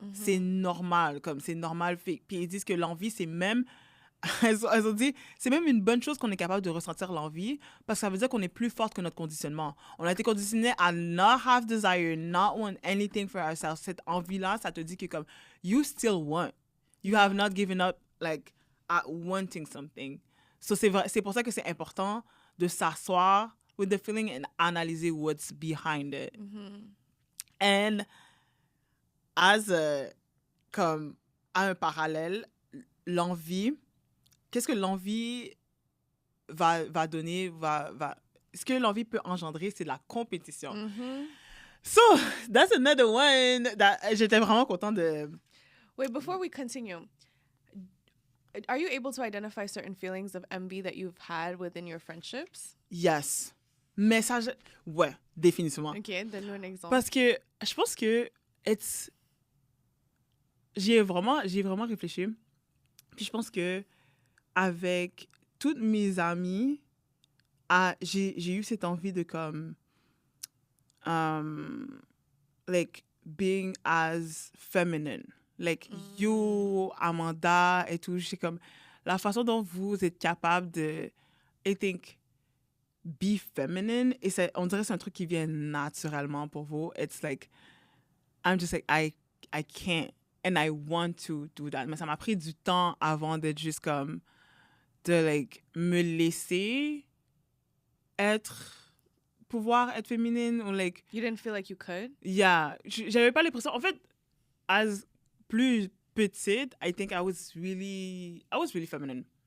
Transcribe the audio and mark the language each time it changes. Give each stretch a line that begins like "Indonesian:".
French: C'est normal, comme c'est normal. Puis ils disent que l'envie, c'est même... Elles ont dit, c'est même une bonne chose qu'on est capable de ressentir l'envie parce que ça veut dire qu'on est plus forte que notre conditionnement. On a été conditionné à
English: not have desire, not want anything for ourselves.
French: Cette envie-là, ça te dit que comme,
English: you still want. You have not given up, like, at wanting something.
French: So c'est pour ça que c'est important de s'asseoir
English: with the feeling
French: and analyser
English: what's behind it.
French: And comme à un parallèle, l'envie... Qu'est-ce que l'envie va donner, ce que l'envie peut engendrer, c'est de la compétition.
English: So, that's another one that
French: j'étais vraiment contente de...
English: Wait, before we continue, are you able to identify certain feelings of envy that you've had within your friendships? Yes.
French: Mais ça, ouais, définitivement. OK, donne-nous un exemple. Parce que je pense que j'y ai vraiment réfléchi. Puis je pense que avec toutes mes amies, j'ai eu cette envie de comme
English: like being as feminine, like you,
French: Amanda et tout. C'est comme la façon dont vous êtes capable de,
English: I think, be feminine.
French: Et on dirait que c'est un truc qui vient naturellement pour vous.
English: It's like I'm just like I can't and I want to do that.
French: Mais ça m'a pris du temps avant d'être juste comme de like me laisser pouvoir être féminine ou like
English: you didn't feel like you could?
French: Yeah, j'avais pas l'impression, en fait, as plus petite,
English: I think I was really feminine.